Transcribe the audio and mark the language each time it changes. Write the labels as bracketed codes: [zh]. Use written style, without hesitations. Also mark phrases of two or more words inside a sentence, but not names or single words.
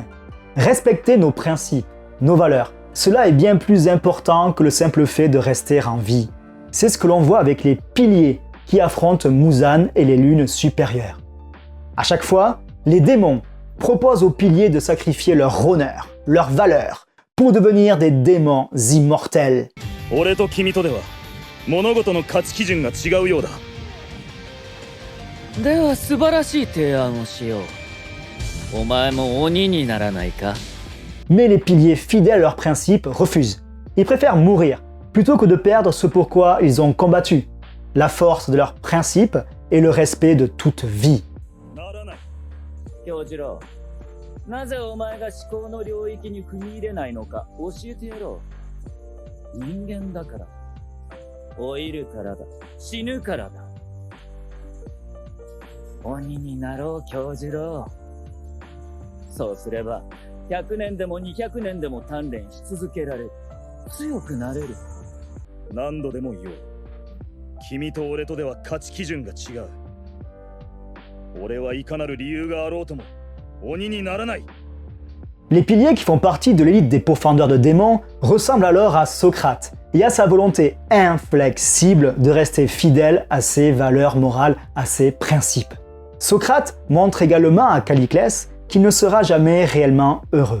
[fr] Respecter nos principes, nos valeurs, cela est bien plus important que le simple fait de rester en vie. C'est ce que l'on voit avec les piliers qui affrontent Muzan et les lunes supérieures. À chaque fois, les démons proposent aux piliers de sacrifier leur honneur, leur valeur, pour devenir des démons immortels. [ja] 俺と君とでは物事の価値基準が違うようだ。では素晴らしい提案をしよう。お前も鬼にならないか？ Mais les piliers fidèles à leurs principes refusent. Ils préfèrent mourir plutôt que de perdre ce pourquoi ils ont combattu, la force de leurs principes et le respect de toute vie. ならない。京次郎、なぜお前が思考の領域に踏み入れないのか教えてやろう。人間だから。老いるからだ。死ぬからだ。鬼になろう、京次郎。そうすれば、100年でも200年でも鍛錬し続けられる。強くなれる。何度でも言おう。君と俺とでは価値基準が違う。俺はいかなる理由があろうとも鬼にならない。 [fr] Les piliers qui font partie de l'élite des pourfendeurs de démons ressemblent alors à Socrate et à sa volonté inflexible de rester fidèle à ses valeurs morales, à ses principes. Socrate montre également à Calliclès qu'il ne sera jamais réellement heureux.